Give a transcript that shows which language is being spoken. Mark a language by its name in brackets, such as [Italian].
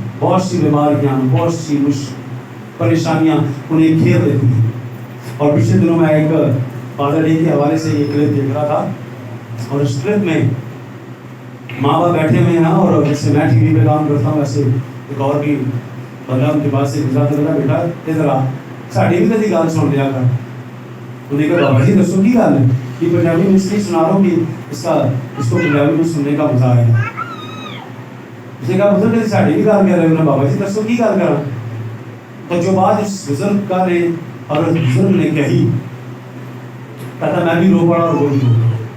[Urdu] بہت سی بیماریاں، بہت سی پریشانیاں انہیں گھیر لیتی ہیں. اور پچھلے دنوں میں ایک فادر ڈے کے حوالے سے یہ کلپ دیکھ رہا تھا، اور اس کلپ میں ماں باپ بیٹھے ہوئے ہیں، اور جیسے میں ٹی وی پہ کام کرتا ہوں ویسے ایک اور بھی بندہ ان کے پاس سے گزرا تھا. [Punjabi] بیٹا ادھر آ، ساڑی بھی کدی گل سن لیا کر. [Urdu] انہیں کہا [Punjabi] بابا جی دسو کی گل ہے؟ [Urdu] یہ پنجابی میں اس لیے سنا رہا ہوں کہ اس کو پنجابی میں سننے کا مزہ آئے گا. اس نے کہا [Punjabi] بزرگ ساڑی بھی گل کر رہے ہیں. بابا جی دسو کی گل کرا. [Urdu] تو جو بات اس بزرگ کا نے اور اس بزرگ نے کہی، کہتا میں بھی رو پڑا اور وہ بھی رو پڑا.